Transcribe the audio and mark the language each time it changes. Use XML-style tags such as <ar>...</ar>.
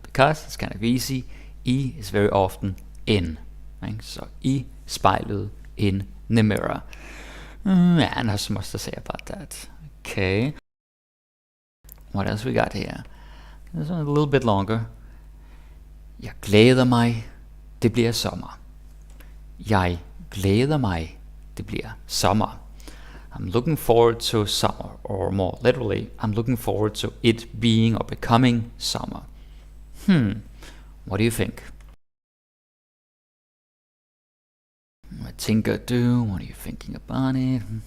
<en>Because it's kind of easy. I is very often in. Right? So</en> <da>i spejlet,</da> <en>in the mirror. And not so much to say about that. Okay. What else we got here? This one a little bit longer.</en> <da>Jeg glæder mig. Det bliver sommer. Jeg glæder mig, det bliver sommer.</da> <en>I'm looking forward to summer, or more literally, I'm looking forward to it being or becoming summer. What do you think?</en> <da>Hvad tænker du?</da> <en>What are you thinking about it?</en>